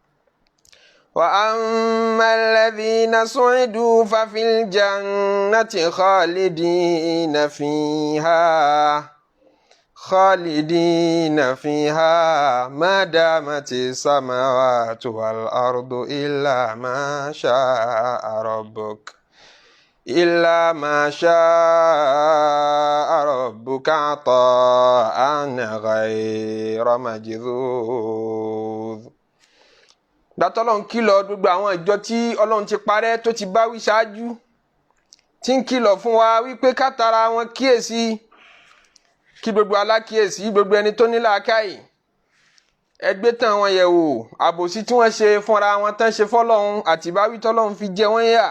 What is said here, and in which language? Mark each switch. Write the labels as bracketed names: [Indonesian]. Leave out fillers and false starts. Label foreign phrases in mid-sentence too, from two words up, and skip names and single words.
[Arabic] وأما الذين سعدوا ففي الجنة خالدين فيها ما دامت السماوات والأرض إلا ما شاء ربك عطاء غير مجذوذ. [Yoruba] Ọlọ́run kìlọ̀ gbogbo àwọn ìjọ tí Ọlọ́run ti parẹ́ tó ti bá wí ṣáájú, tí ń kìlọ̀ fún wa wípé ká tara wọn kíyèsí, kí gbogbo alákíyèsí, gbogbo ẹni tó ní làákàyè ẹgbẹ́ tán wọn yẹ̀ wò àbòsí tí wọ́n ṣe fúnra wọn tán ṣe fọ́lọ́run àti ìbáwí tọ́lọ́run fi jẹ wọ́n yà.